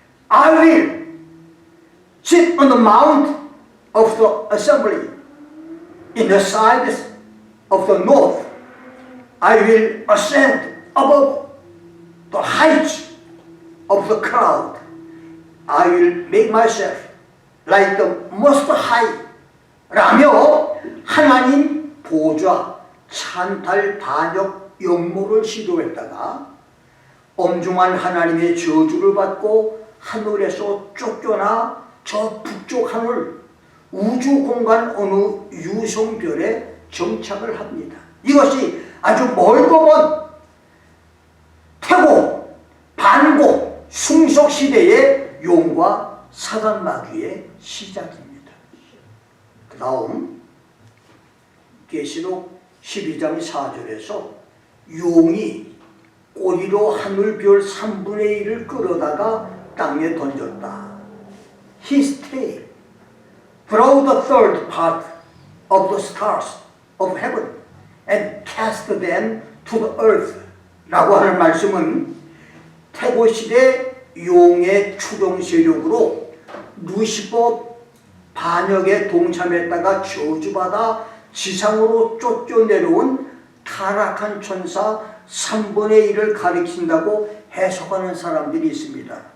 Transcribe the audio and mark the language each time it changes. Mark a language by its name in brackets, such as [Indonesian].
[English] I will sit on the mount of the assembly in the sides of the north. I will ascend above the heights of the cloud. I will make myself like the most high. [Korean] 라며 하나님 보좌, 찬탈, 반역, 역모를 시도했다가 엄중한 하나님의 저주를 받고 하늘에서 쫓겨나 저 북쪽 하늘 우주 공간 어느 유성별에 정착을 합니다. 이것이 아주 멀고 먼 태고, 반고, 숭석 시대의 용과 사단 마귀의 시작입니다. 그 다음 계시록 12장 4절에서 용이 꼬리로 하늘별 3분의 1을 끌어다가 땅에 던졌다. [English] His tail brought the third part of the stars of heaven and cast them to the earth. [Korean] 라고 하는 말씀은 태고시대 용의 추종 세력으로 루시퍼 반역에 동참했다가 저주받아 지상으로 쫓겨내려온 타락한 천사 3분의 1을 가리킨다고 해석하는 사람들이 있습니다.